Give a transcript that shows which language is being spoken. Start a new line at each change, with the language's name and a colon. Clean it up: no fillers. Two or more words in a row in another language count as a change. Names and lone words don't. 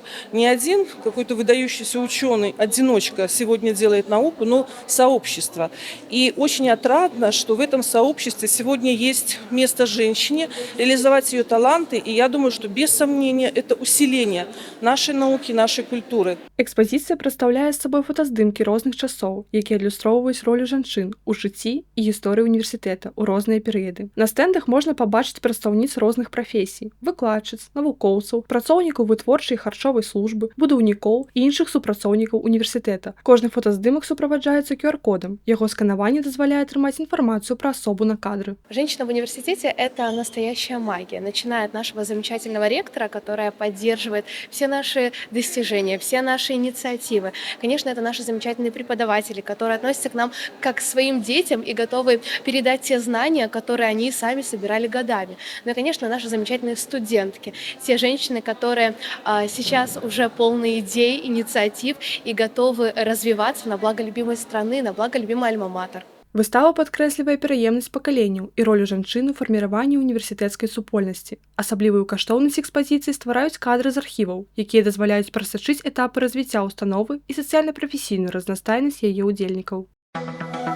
Russian: Не один какой-то выдающийся ученый, одиночка сегодня делает науку, но сообщество. И очень отрадно, что в этом сообществе сегодня есть место женщине реализовать ее таланты. И я думаю, что без сомнения это усиление нашей науки, нашей культуры.
Belarusian: Экспазіцыя прадстаўляе сабой фотаздымкі розных часоў, якія адлюстроўваюць ролю жанчын у жыцці і гісторыі універсітэта ў розныя перыяды. На стэндах можна пабачыць прадстаўніц розных прафесій: выкладчыц, навукоўцаў, працоўнікаў вытворчай і харчовай службы, будаўнікоў і іншых супрацоўнікаў універсітэта. Кожны фотаздымак суправаджаецца QR-кодам. Яго сканаванне дазваляе атрымаць інфармацыю пра асобу на кадры.
Russian: Женщина в университете – это настоящая магия, начиная от нашего замечательного ректора, которая поддерживает все наши достижения, все наши инициативы. Конечно, это наши замечательные преподаватели, которые относятся к нам как к своим детям и готовы передать те знания, которые они сами собирали годами. Ну и, конечно, наши замечательные студентки, те женщины, которые сейчас уже полны идей, инициатив и готовы развиваться на благо любимой страны, на благо любимой альма-матер.
Belarusian: Выстава падкрэслівае пераемнасць пакаленняў і ролю жанчын у фарміраванні універсітэцкай супольнасці. Асаблівую каштоўнасць экспазіцыі ствараюць кадры з архіваў, якія дазваляюць прасачыць этапы развіцця ўстановы і сацыяльна-прафесійную разнастайнасць яе ўдзельнікаў.